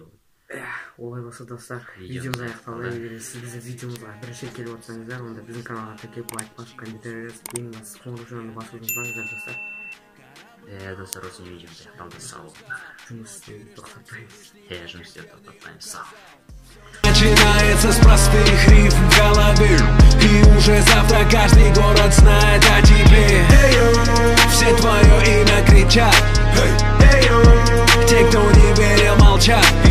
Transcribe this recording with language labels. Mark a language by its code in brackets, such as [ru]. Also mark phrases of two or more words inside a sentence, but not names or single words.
[kk] Олай болса, достар, видеомыз аяқталды. Егер сіз біздің видеомызға бірінші келіп отырсаңыздар, онда біздің каналға тіркеліп лайк басып, комментарий жазып, ең бастысы қоңырау жөнінде басуды ұмытпаңыздар, достар. Достар, осы видеомыз аяқталды. Сау. Жұмыс істеуді тоқтатпаймыз. Жұмыс істеуді тоқтатпаймыз. Сау. [ru] Начинается с простых рифм в голове, и уже завтра каждый город знает о тебе. Все твое имя кричат, те, кто не верил, молчат.